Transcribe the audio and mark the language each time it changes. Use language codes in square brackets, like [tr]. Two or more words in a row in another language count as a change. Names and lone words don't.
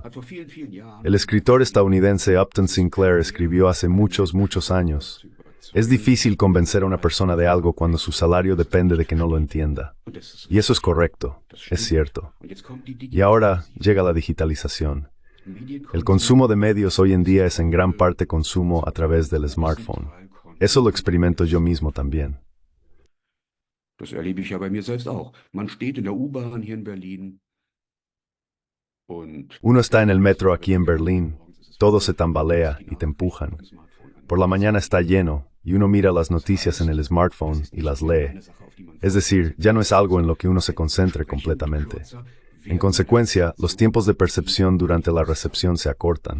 [es] El escritor estadounidense Upton Sinclair escribió hace muchos años: es difícil convencer a una persona de algo cuando su salario depende de que no lo entienda. Y eso es correcto, es cierto. Y ahora llega la digitalización. El consumo de medios hoy en día es en gran parte consumo a través del smartphone. Eso lo experimento yo mismo también. [de] Das erlebe ich ja bei mir selbst auch. Man steht in der U-Bahn hier in Berlin und [es] Uno está en el metro aquí en Berlín, todo se tambalea y te empujan. Por la mañana está lleno y uno mira las noticias en el smartphone y las lee. Es decir, ya no es algo en lo que uno se concentre completamente. En consecuencia, los tiempos de percepción durante la recepción se acortan.